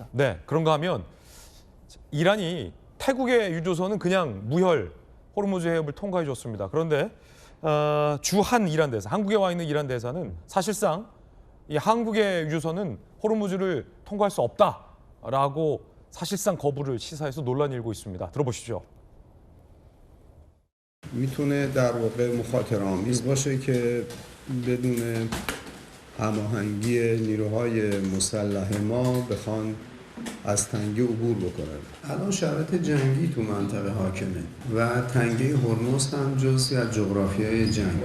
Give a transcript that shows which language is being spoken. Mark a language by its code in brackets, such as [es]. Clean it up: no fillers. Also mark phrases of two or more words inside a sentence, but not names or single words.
[ko] 네, 그런가 하면 이란이 태국의 유조선은 그냥 무혈 호르무즈 해협을 통과해 줬습니다. 그런데 주한 이란 대사, 한국에 와 있는 이란 대사는 사실상 이 한국의 유조선은 호르무즈를 통과할 수 없다라고 사실상 거부를 시사해서 논란이 일고 있습니다. 들어보시죠. [fa] میتونه در واقع مخاطره‌آمیز باشه که بدون هماهنگی نیروهای مسلح ما بخوان از تنگه عبور بکنن. الان شرایط جنگی تو منطقه حاکمه و تنگه هرمز هم جزئی از جغرافیای جنگ.